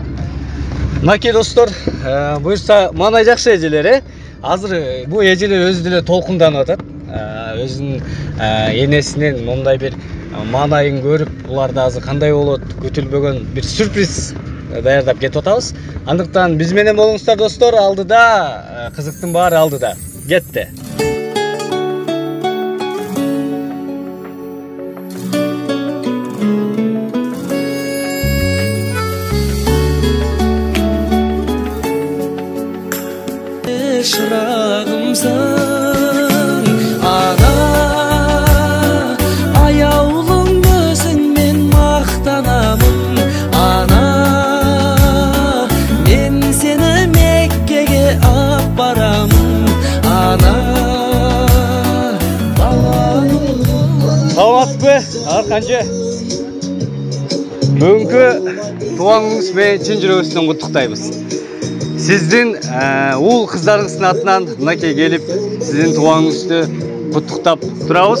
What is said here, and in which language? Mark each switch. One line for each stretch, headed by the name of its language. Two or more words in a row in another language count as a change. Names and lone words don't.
Kyrgyz: Мынакей достор, буюрса маанай жакшы эжелер, Азыр бул эжелер өзү деле толкунданып атат. Өзүнүн энесинин мондай бир маанайын көрүп, буларда азыр кандай болот, күтүлбөгөн бир сюрприз даярдап кетип атабыз. Андыктан биз менен болуңуздар достор, алдыда кызыктын баары алдыда. Кетти.
Kazakh: Шырағымсың ана, аяулым өзіңмен мақтанамын ана, мен сені Меккеге апарамын ана.
Kyrgyz: Саламатсызбы, Арканчы? Бүгүнкү туулган күнүңүз менен чын жүрөгүбүздөн куттуктайбыз. Сиздин уул кыздарыңыздын атынан мынакей келип, сиздин туулганыңызды куттуктап турабыз.